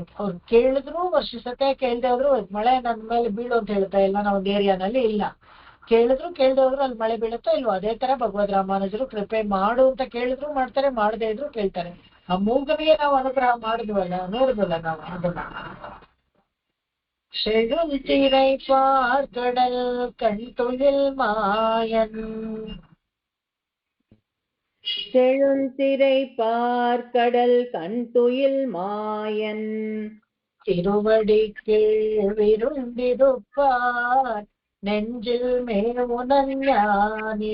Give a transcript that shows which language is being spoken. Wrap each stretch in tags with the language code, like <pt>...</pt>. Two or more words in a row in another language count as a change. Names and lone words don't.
<kn>ಅವ್ರು ಕೇಳಿದ್ರು ವರ್ಷಿಸತ್ತೆ, ಕೇಳ್ದೆ ಹೋದ್ರು ಮಳೆ ನನ್ನ ಮೇಲೆ ಬೀಳು ಅಂತ ಹೇಳುತ್ತೆ. ಎಲ್ಲ ನಾವು ಒಂದು ಏರಿಯಾನಲ್ಲಿ ಇಲ್ಲ, ಕೇಳಿದ್ರು ಕೇಳ್ದೆ ಹೋದ್ರು ಅಲ್ಲಿ ಮಳೆ ಬೀಳುತ್ತೋ ಇಲ್ವೋ. ಅದೇ ತರ ಭಗವದ್ ರಾಮಾನುಜರು ಕೃಪೆ ಮಾಡು ಅಂತ ಕೇಳಿದ್ರು ಮಾಡ್ತಾರೆ, ಮಾಡದೇ ಇದ್ರು ಕೇಳ್ತಾರೆ. ಆ ಮೂಗನಿಗೆ ನಾವು ಅನುಗ್ರಹ ಮಾಡಿದ್ವಲ್ಲ, ನೋಡಿದ್ವಲ್ಲ ನಾವು ಅದನ್ನ.</kn> <ta>செழுந்திரை பார்க்கடல் கண்துயில் மாயன் செழுந்திரை பார்க்கடல் கண்துயில் மாயன் திருவடிக்கு விருந்திருப்பார் நெஞ்சில் மேவுனன் ஞானி</ta>